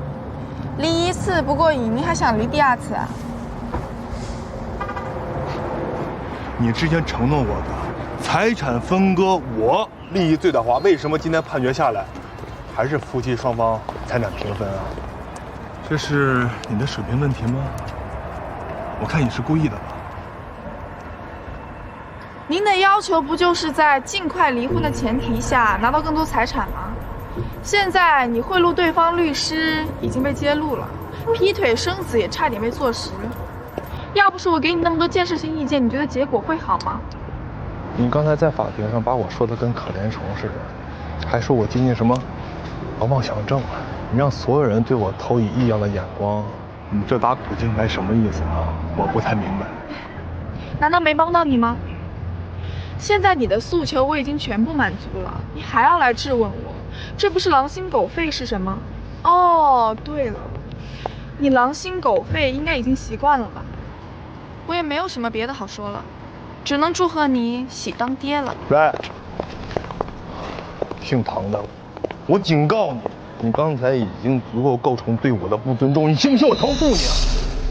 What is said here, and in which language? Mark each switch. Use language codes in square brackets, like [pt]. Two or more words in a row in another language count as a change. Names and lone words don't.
[zh] 離一次不過癮，你還想離第二次啊？你之前承諾我的財產分割，我利益最大化，為什麼今天判決下來，還是夫妻雙方財產平分啊？這是你的水平問題嗎？ 我看你是故意的吧？您的要求不就是在盡快離婚的前提下拿到更多財產嗎？現在你賄賂對方律師已經被揭露了，劈腿生子也差點被坐實。要不是我給你那麼多建設性意見，你覺得結果會好嗎？你剛才在法庭上把我說的跟可憐蟲似的，還說我接近什麼妄想症，你讓所有人對我投以異樣的眼光，你這打古今來什麼意思啊？我不太明白。難道沒幫到你嗎？現在你的訴求我已經全部滿足了，你還要來質問我，這不是狼心狗肺是什麼？哦，对了，你狼心狗肺应該已經習慣了吧？我也沒有什麼別的好說了，只能祝賀你喜當爹了。喂，姓唐的，我警告你，你刚才已經足夠構成对我的不尊重，你信不信我投诉你啊？